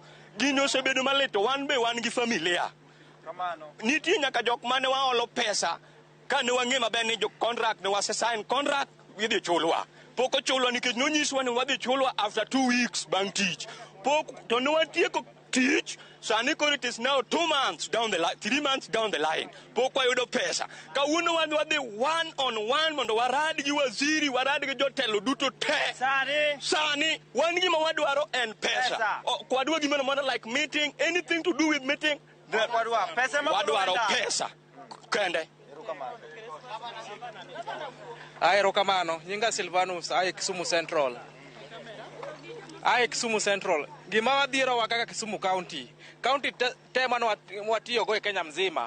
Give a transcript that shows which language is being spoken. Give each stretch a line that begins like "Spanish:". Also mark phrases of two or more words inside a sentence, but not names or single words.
Luo (Kenya and Tanzania): Gino osebedo maleto wan be wan gi familia. Nitie nyaka jok mane waolo pesa kane wang'e maber ni jo contract ne wase
English: sign contract
Luo (Kenya and Tanzania): widhi chulwa. Pok ochulwa nikech nonyiswa ni wadhi chulwa
English: after 2 weeks
Luo (Kenya and Tanzania): bang' tich. Pok to ne watieko tich sani koro
English: it is now 2 months down the line 3 months down the line
Luo (Kenya and Tanzania): pok wayudo pesa. Kawuono wadhi
English: one on one
Luo (Kenya and Tanzania): mondo warad gi waziri warad gi jotelo duto te sani wan gima wadwaro en pesa. Kwadwa gima mondo
English: like meeting anything to do with meeting
Luo (Kenya and Tanzania): wadwaro pesa kende. Rokamano nyinga Silvanus Kisumu Central. Kisumu Central. Gima wadhiero wa kaka Kisumu County. County te mano watiyo go e Kenya mzima.